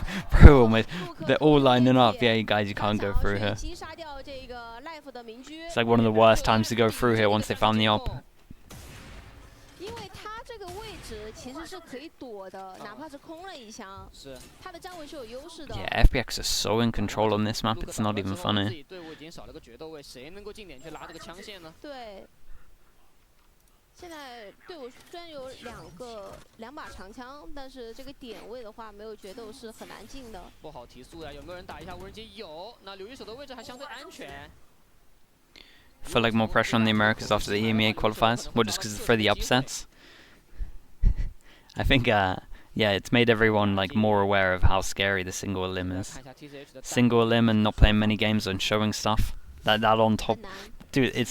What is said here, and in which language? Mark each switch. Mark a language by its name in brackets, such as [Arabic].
[English] Bro, they're all lining up. Yeah, you guys, you can't go through here. It's like one of the worst times to go through here once they found the op. [Chinese] 因为他这个位置其实是可以躲的，哪怕是空了一枪，是他的站位是有优势的。 [English] Yeah, FPX is so in control on this map, it's not even funny. [Chinese] 队伍已经少了个决斗位，谁能够近点去拉这个枪线呢？对，现在队伍虽然有两把长枪，但是这个点位的话没有决斗是很难进的。不好提速呀，有没有人打一下无人机？有，那刘一手的位置还相对安全。 [English] Feel like more pressure on the Americas after the EMEA qualifiers? Well, just because for the upsets? I think, yeah, it's made everyone like more aware of how scary the single elim is. Single elim and not playing many games and showing stuff. That on top, dude.